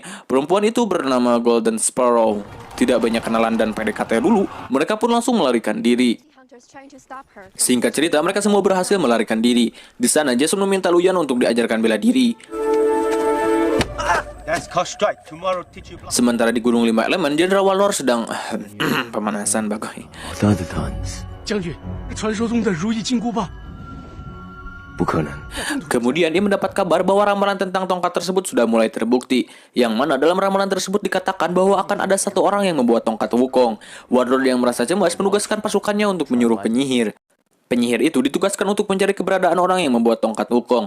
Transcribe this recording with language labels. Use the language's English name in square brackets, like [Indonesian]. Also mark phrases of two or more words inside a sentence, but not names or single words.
[Indonesian] Perempuan itu bernama Golden Sparrow. Tidak banyak kenalan dan PDKT dulu, mereka pun langsung melarikan diri. Singkat cerita, mereka semua berhasil melarikan diri. Di sana, Jason meminta Luyan untuk diajarkan bela diri. Sementara di Gunung Lima Elemen, Jenderal Warlord sedang pemanasan bagai. [Chinese] 将军，传说中的如意金箍棒。不可能。 [Indonesian] Kemudian dia mendapat kabar bahwa ramalan tentang tongkat tersebut sudah mulai terbukti. Yang mana dalam ramalan tersebut dikatakan bahwa akan ada satu orang yang membuat tongkat Wukong. Warlord yang merasa cemas menugaskan pasukannya untuk menyuruh penyihir. Penyihir itu ditugaskan untuk mencari keberadaan orang yang membuat tongkat Wukong.